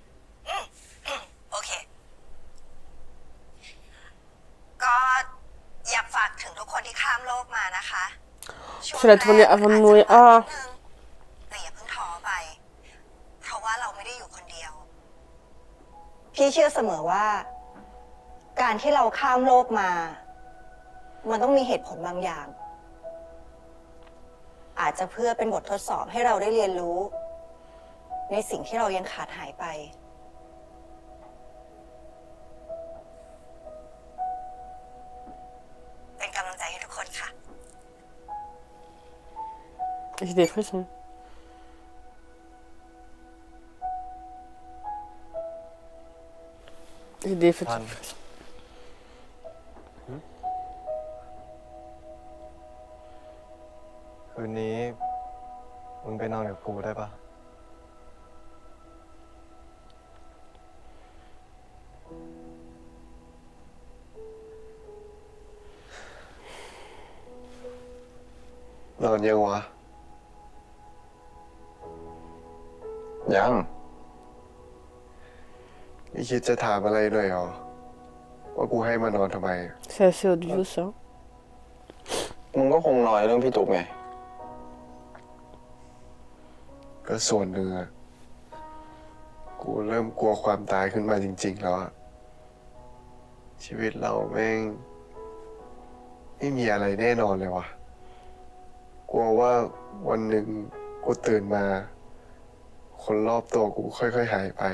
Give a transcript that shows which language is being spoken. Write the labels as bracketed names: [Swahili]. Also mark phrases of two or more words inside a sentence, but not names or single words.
[Thai] โอเค ก็อยากฝากถึงทุกคนที่ข้ามโลกมานะคะ [French] C'est la tournée avant de mourir. Ah. [Thai] แต่อย่าเพิ่งท้อไป เพราะว่าเราไม่ได้อยู่คนเดียว พี่เชื่อเสมอว่า การที่เราข้ามโลกมา มันต้องมีเหตุผลบางอย่าง อาจจะเพื่อเป็นบททดสอบให้เราได้เรียนรู้ ในสิ่งที่เรายังขาดหายไป เป็นกำลังใจให้ทุกคนค่ะ [French] J'ai des frissons. J'ai des frissons. [Thai] คืนนี้มึงไปนอนกับกูได้ปะนอนยังวะ ยัง ไม่คิดจะถามอะไรเลยเหรอ ว่ากูให้มานอนทำไม [French] C'est assez odieux ça. [Thai] มึงก็คงนอยเรื่องพี่ตุ๊กไง ก็ส่วนหนึ่งอะกูเริ่มกลัวความตายขึ้นมาจริงๆแล้วอะชีวิตเราแม่งไม่มีอะไรแน่นอนเลยวะกลัวว่าวันหนึ่งกูตื่นมา คนรอบตัวกูค่อยๆหายไป